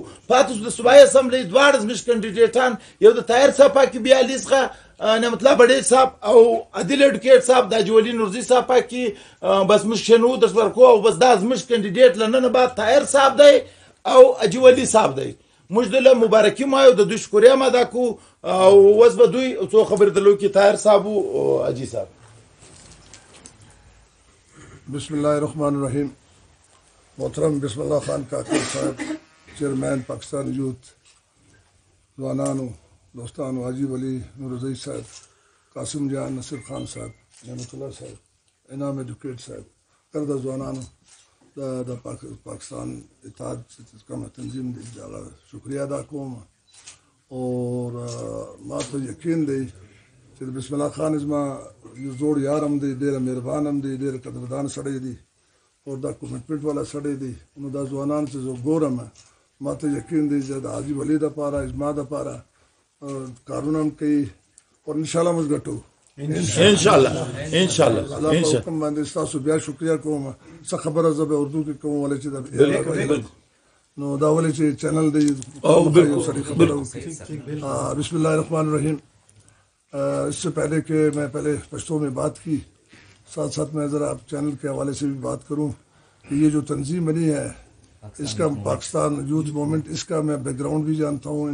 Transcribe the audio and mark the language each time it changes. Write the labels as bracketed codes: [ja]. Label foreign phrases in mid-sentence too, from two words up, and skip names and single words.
[ps] پاتې سو د صوبایي اسمبلۍ دواړه زموږ کاندیډیټان، یو د طاهر صاحب پاکي 42 څخه نعمت الله بډې صاحب او عادل اډوکیټ صاحب د حاجي ولي نورزي صاحب پاکي بس موږ شنو درس ورکو او بس دا زموږ کاندیډیټ لننه بعد طاهر صاحب دی او حاجي ولي صاحب دی. موږ دله مبارکي وایو، د دوی شکریه هم ادا کوو او اوس به دوی څو خبرې درلو کې طاهر صاحب او حاجي صاحب. [ar] بسم الله الرحمن الرحیم. [ps] محترم بسم الله خان کاکر صاحب چیئرمین پاکستان یوتھ، ځوانانو دوستانو، حاجی ولی نورزئی صاحب، قاسم جان نصر خان صاحب، نعمت الله صاحب، انعام ایڈوکیٹ صاحب، کردہ ځوانانو د پاکستان اتحاد کومه تنظیم دی دا شکریہ ادا کوم. اور ما ته یقین دی چې بسم الله خان زما یو زوړ یار هم دی، ډېر مهربان هم دی، ډېر قدردان سړی دی او دا کمټمنټ والا سړی دی. نو دا ځوانان چې زه ګورم ما ته یقین دی چې د حاجي ولی دپاره زما دپاره کارونه هم کوي او [ar] انشاءالله [ps] موږ ګټو [ar] انشاءالله. [ps] الله په حکم باندې ستاسو بیا شکریہ کوم. څه خبره زه به اردو کې کوم ولې چې نو دا ولې چې چینل دی [ar] بسم اللہ الرحمن الرحیم. [ur] اس سے پہلے کہ میں پہلے پشتو میں بات کی، ساتھ ساتھ میں ذرا چینل کے حوالے سے بھی بات کروں کہ یہ جو تنظیم بنی ہے اس کا پاکستان یوتھ موومنٹ، اس کا میں بیک گراؤنڈ بھی جانتا ہوں.